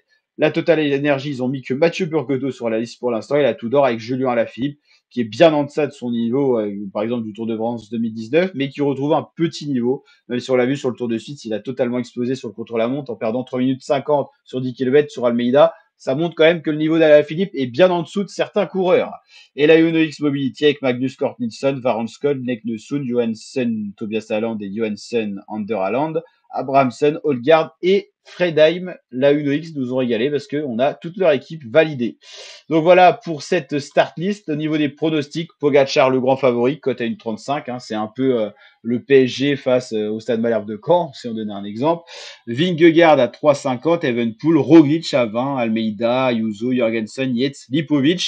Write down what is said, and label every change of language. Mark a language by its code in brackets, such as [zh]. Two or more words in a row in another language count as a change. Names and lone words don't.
[fr] La Total Energy, ils ont mis que Mathieu Burgodeau sur la liste pour l'instant et la Tudor avec Julien Alaphilippe, qui est bien en deçà de son niveau, par exemple du Tour de France 2019, mais qui retrouve un petit niveau. Même si on l'a vu sur le Tour de Suisse, il a totalement explosé sur le contre-la-montre en perdant 3 minutes 50 sur 10 km sur Almeida. Ça montre quand même que le niveau d'Alaphilippe est bien en dessous de certains coureurs. Et la Uno X Mobility avec Magnus Cort Nielsen, Varun Scott, Nick Nessun, Johansson, Tobias Haaland et Johansson, Ander Haaland, Abrahamsen, Holgard et Fredheim. La Uno X nous ont régalé parce qu'on a toute leur équipe validée. Donc voilà pour cette [en] start list. [fr] Au niveau des pronostics, Pogacar le grand favori, cote à 1,35. Hein, c'est un peu le PSG face au Stade Malherbe de Caen, si on donnait un exemple. Vingegaard à 3,50, Evenepoel, Roglic à 20, Almeida, Ayuso, Jorgensen, Yates, Lipovic.